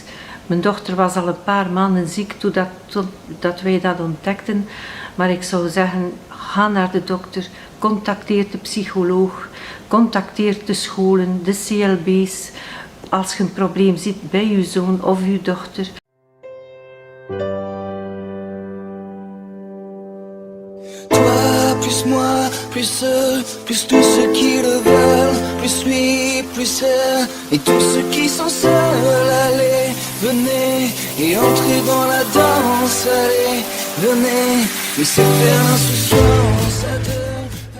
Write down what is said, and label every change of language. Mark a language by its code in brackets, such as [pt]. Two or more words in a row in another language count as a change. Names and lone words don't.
[nl] Mijn dochter was al een paar maanden ziek toen wij dat ontdekten. Maar ik zou zeggen, ga naar de dokter, contacteer de psycholoog, contacteer de scholen, de CLB's. Als je een probleem ziet bij je zoon of je dochter. [fr] Toi, plus moi, plus eux, plus tous ceux qui le veulent, plus lui, plus elle, et tous ceux qui sont seuls, allez, venez, et entrez dans la danse, allez, venez, laissez faire l'insouciance à deux.